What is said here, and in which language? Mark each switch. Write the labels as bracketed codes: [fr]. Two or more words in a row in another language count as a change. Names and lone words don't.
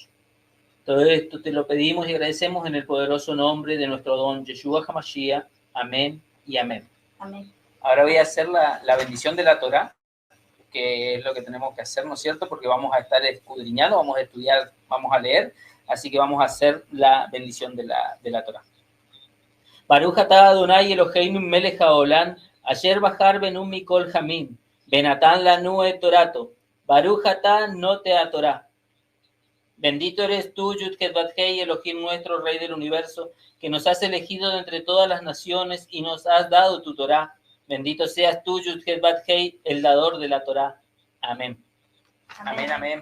[es] Todo esto te lo pedimos y agradecemos en el poderoso nombre de nuestro don Yeshua HaMashiach. Amén y amén. Amén. Ahora voy a hacer la bendición de la Torá, que es lo que tenemos que hacer, ¿no es cierto? Porque vamos a estar escudriñando, vamos a estudiar, vamos a leer, así que vamos a hacer la bendición de la Torá. [he] ברוך אתה אדוני אלוהינו מלך העולם אשר בחר בנו מכל העמים ונתן לנו את תורתו ברוך אתה נותן התורה. [es] Bendito eres tú, Yud-Ket-Bat-Hei, Elohim nuestro, Rey del universo, que nos has elegido de entre todas las naciones y nos has dado tu Torah. Bendito seas tú, Yud-Ket-Bat-Hei, el dador de la Torah. Amén. Amén, amén.